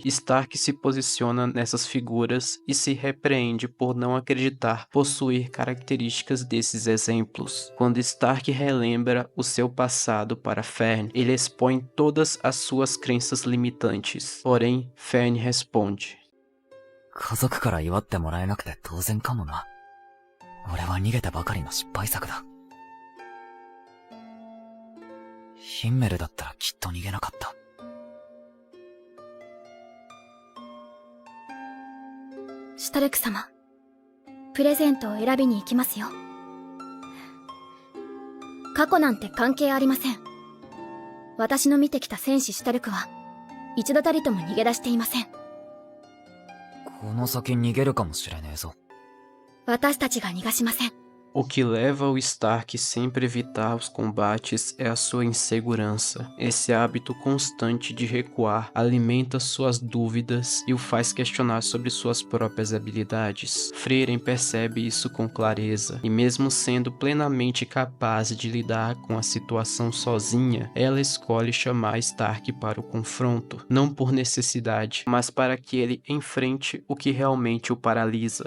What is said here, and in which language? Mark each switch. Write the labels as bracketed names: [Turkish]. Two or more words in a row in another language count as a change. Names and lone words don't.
[Portuguese] Stark se posiciona nessas figuras e se repreende por não acreditar possuir características desses exemplos. Quando Stark relembra o seu passado para Fern, ele expõe todas as suas crenças limitantes. Porém, Fern responde: [Japanese] 家族から祝ってもらえなくて当然かもな。俺は逃げてばかりの失敗作だ。ヒンメルだったらきっと逃げなかった。シュタルク様、プレゼントを選びに行きますよ。過去なんて関係ありません。私の見てきた戦士シュタルクは一度たりとも逃げ出していません。この先逃げるかもしれねえぞ。私たちが逃がしません。 [Portuguese] O que leva o Stark sempre a evitar os combates é a sua insegurança. Esse hábito constante de recuar alimenta suas dúvidas e o faz questionar sobre suas próprias habilidades. Frieren percebe isso com clareza, e mesmo sendo plenamente capaz de lidar com a situação sozinha, ela escolhe chamar Stark para o confronto, não por necessidade, mas para que ele enfrente o que realmente o paralisa.